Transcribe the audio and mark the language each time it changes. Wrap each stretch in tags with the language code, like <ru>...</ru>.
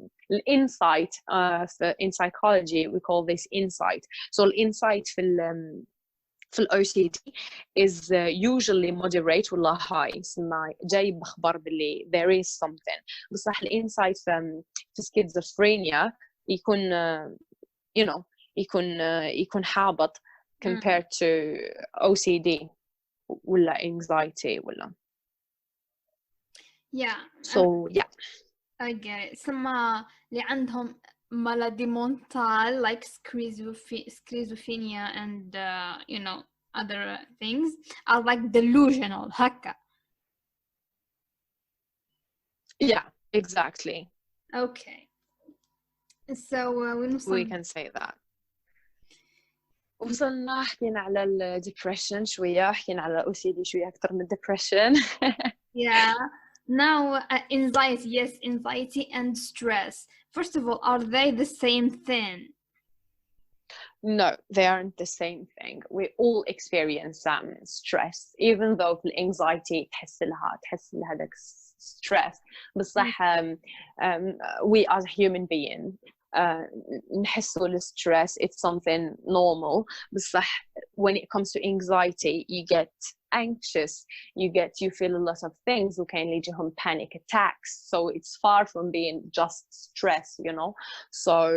<ar>الانسايت</ar> <en>in psychology we call this insight so</en> <ar>الانسايت في ال</ar> <en>OCD is usually moderate</en> <ar>ولا</ar> <en>high</en> <ar>يسمى جاي بخبر باللي</ar> <en>there is something</en> <ar>بصح الانسايت في</ar> <en>schizophrenia يكون you know</en> <ar>يكون حابط</ar> <en>compared to OCD ولا anxiety ولا so yeah I get it</en> <ar>سما اللي عندهم</ar> <en>malady mental like schizophrenia and you know other things are like delusional</en> <ar>هكا</ar> <en>yeah exactly okay so we can say that</en> <ar>وصلنا حكينا على الديبريشن شوية حكينا على OCD شوية أكتر من الديبريشن</ar> <en>yeah now anxiety yes anxiety and stress first of all are they the same thing no they aren't the same thing we all experience stress even though the anxiety</en> <ar>تحس لها داك</ar> <en>stress</en> <ar>بصح</ar> <en>we as a human being</en> <ar>نحسوا الستريس</ar> <en>it's something normal بصح when it comes to anxiety you get anxious you feel a lot of things</en> <ar>وكاين اللي يجيهم</ar> <en>panic attacks so it's far from being just stress you know so</en>